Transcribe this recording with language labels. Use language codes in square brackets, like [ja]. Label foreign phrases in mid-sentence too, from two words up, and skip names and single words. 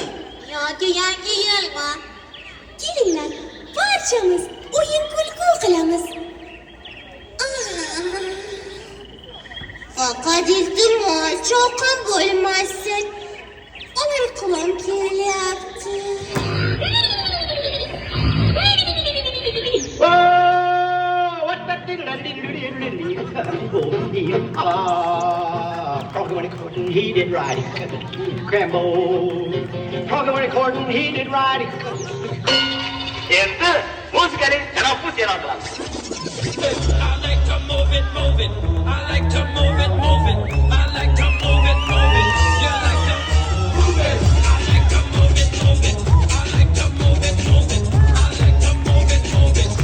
[uz] Yoki yangi yilmi? Kelinglar, barchamiz o'yin kulgu qilamiz. Faqat iltimos, shovqin bo'lmasin. Uyquim kelyapti. [en] Froggy went a-courtin', he did right. Crambo. Froggy went a-courtin', he did right. [uz] Endi muzikaning tanaffus e'lon qilamiz. [en] I like to move it, move it. I like to move it, move it. I like to move it, move it. You like to move it. I like to move it, move it. I like to move it, move it. I like to move it, move it.